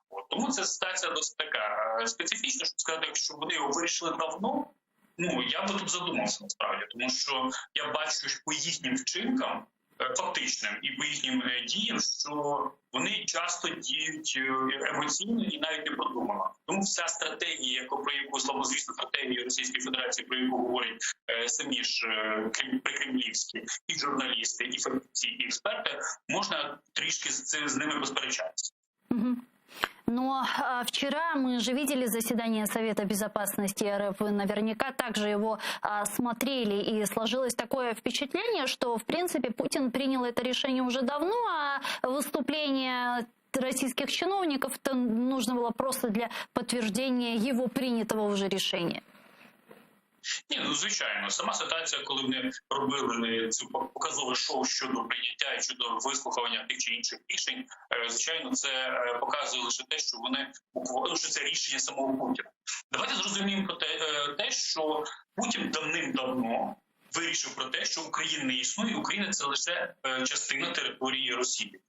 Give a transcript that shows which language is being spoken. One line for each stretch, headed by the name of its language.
Ukrainian: Тому ця ситуація досить така специфічна, щоб сказати, якщо вони його вирішили давно, ну я би тут задумався насправді, тому що я бачу по їхнім вчинкам, фактичним і по їхнім діям, що вони часто діють емоційно і навіть не продумано. Тому вся стратегія, про яку славнозвісну стратегію Російської Федерації, про яку говорять самі ж прикремлівські і журналісти, і фахівці, і експерти, можна трішки з ними посперечатися.
Russian: Но вчера мы же видели заседание Совета Безопасности РФ, вы наверняка также его смотрели, и сложилось такое впечатление, что, в принципе, Путин принял это решение уже давно, а выступление российских чиновников -то нужно было просто для подтверждения его принятого уже решения.
Ukrainian: Ні, ну звичайно, сама ситуація, коли вони робили це показове шоу щодо прийняття і щодо вислухування тих чи інших рішень, звичайно, це показує лише те, що вони що це рішення самого Путіна. Давайте зрозуміємо про те, що Путін давним-давно вирішив про те, що Україна не існує, Україна – це лише частина території Росії.